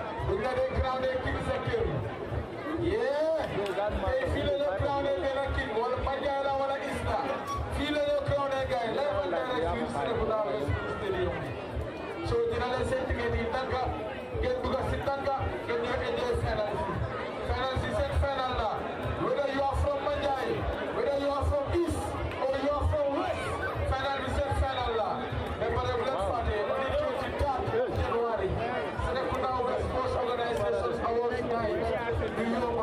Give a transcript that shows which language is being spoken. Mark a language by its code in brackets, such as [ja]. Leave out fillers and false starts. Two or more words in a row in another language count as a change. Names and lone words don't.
[wo] buñ la dee [en] crown king [wo] sa kër tey fii la ñu crown benn king wala Manjai la wala Isla fii la ñu crown gars yi lay wal direct fii Serekunda stadium so dina leen seen ticket yi tànka ngeen dugg si tànka ngeen ñëw [en] enjoy final [wo] si seen final la [en] whether you are from Manjai whether you are from East or you are from West [wo] final bi seen final la mais pare bu leen fàtte [en] on the 23rd January Serekunda West Coast Organizations Awards night [wo] du yomba